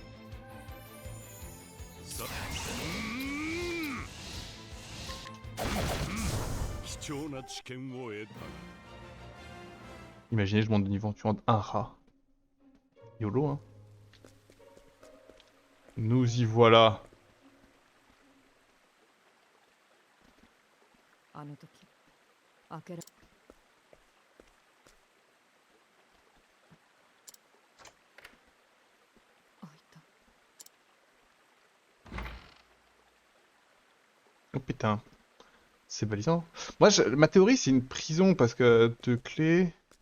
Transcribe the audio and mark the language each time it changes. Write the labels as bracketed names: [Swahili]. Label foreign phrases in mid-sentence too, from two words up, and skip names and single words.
[French] Imaginez, je monte de niveau en tuant un rat. YOLO, hein. Nous y voilà. [Japanese] あの時開けら。開いた。 [French] Oh putain. C'est balisant. Moi, ma théorie, c'est une prison parce que deux clés...